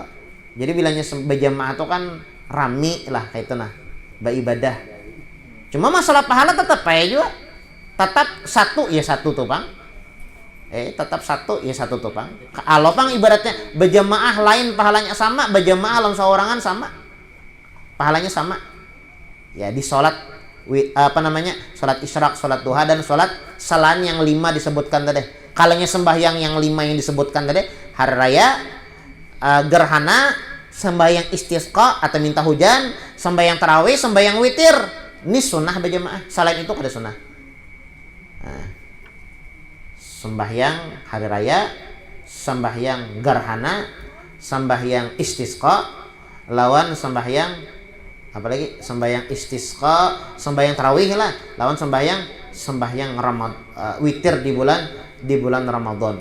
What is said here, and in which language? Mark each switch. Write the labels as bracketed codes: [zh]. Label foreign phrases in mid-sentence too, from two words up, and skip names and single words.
[bjn] Jadi bilangnya berjamaah itu kan rami lah kayak itu nah, beribadah. Cuma masalah pahala tetap aja juga. Tetap satu ya satu tuh bang. Tetap satu ya satu tuh bang. Kalau bang ibaratnya berjamaah lain pahalanya sama, berjamaah lawan seorangan sama, pahalanya sama. [id] Ya di sholat sholat isyraq, sholat duha, dan sholat selain yang 5 disebutkan tadi. [bjn] Kalanya sembahyang yang 5 yang disebutkan tadi, hari raya, [id] gerhana, sembahyang istisqa atau minta hujan, sembahyang tarawih, sembahyang witir, ini sunnah berjamaah. Selain itu ada sunnah. [bjn] Sembahyang hari raya, sembahyang gerhana, sembahyang istisqa, lawan sembahyang apalagi sembahyang istisqa, sembahyang tarawih lah, lawan sembahyang witir di bulan Ramadan.